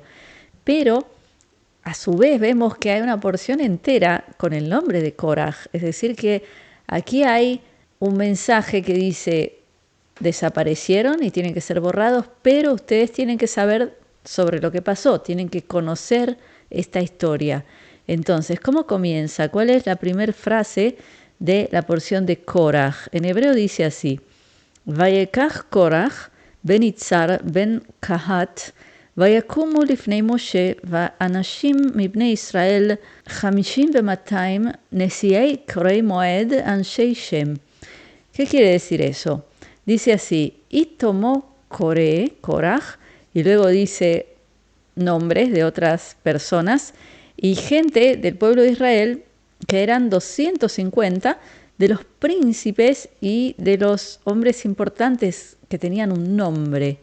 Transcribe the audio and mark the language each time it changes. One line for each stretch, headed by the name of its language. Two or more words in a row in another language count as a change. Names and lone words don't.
Spanish: Pero a su vez vemos que hay una porción entera con el nombre de Koraj, es decir que aquí hay un mensaje que dice, desaparecieron y tienen que ser borrados, pero ustedes tienen que saber sobre lo que pasó, tienen que conocer esta historia. Entonces, ¿cómo comienza? ¿Cuál es la primera frase de la porción de Koraj? En hebreo dice así,
Hebrew: ויקח קרח בן יצהר בן קהת ויקומו לפני משה ואנשים מבני ישראל 52 נשיאי קוראי מועד אנשי שם.
Spanish: ¿Qué quiere decir eso? Dice así, y tomó Coré, Koraj, y luego dice nombres de otras personas y gente del pueblo de Israel que eran 250 de los príncipes y de los hombres importantes que tenían un nombre.